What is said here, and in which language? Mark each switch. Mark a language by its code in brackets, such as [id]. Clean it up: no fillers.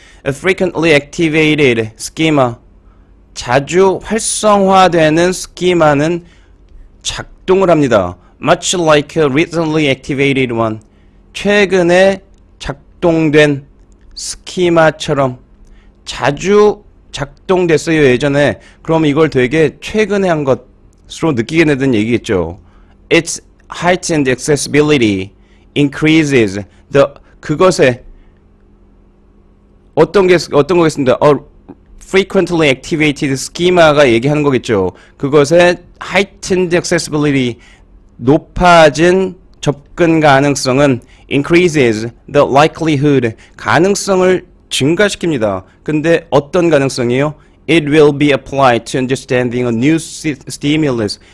[en] A frequently activated schema [ko] 자주 활성화되는 스키마는 작동을 합니다. [en] Much like a recently activated one [ko] 최근에 작동된 스키마처럼 자주 작동됐어요 예전에. 그럼 이걸 되게 최근에 한 것으로 느끼게 되는 얘기겠죠. [en] Its heightened accessibility increases [ko] 그것에 어떤 거겠습니다. [en] frequently activated schema [ko] 가 얘기하는 거겠죠. 그것의 [en] heightened accessibility [ko] 높아진 접근 가능성은 [en] increases the likelihood [ko] 가능성을 증가시킵니다. 근데 어떤 가능성이요? [en] It will be applied to understanding a new stimulus.